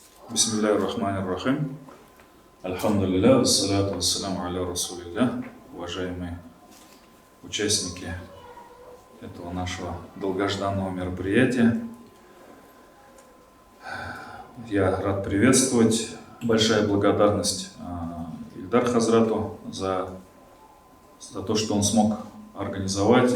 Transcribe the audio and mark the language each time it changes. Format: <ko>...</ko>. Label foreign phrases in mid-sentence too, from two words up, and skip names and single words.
<ar>بسم الله الرحمن الرحيم الحمد لله والصلاة والسلام على رسول الله.</ar> <ru>Уважаемые участники этого нашего долгожданного мероприятия, я рад приветствовать. Большая благодарность Ильдар Хазрату за то, что он смог организовать.</ru>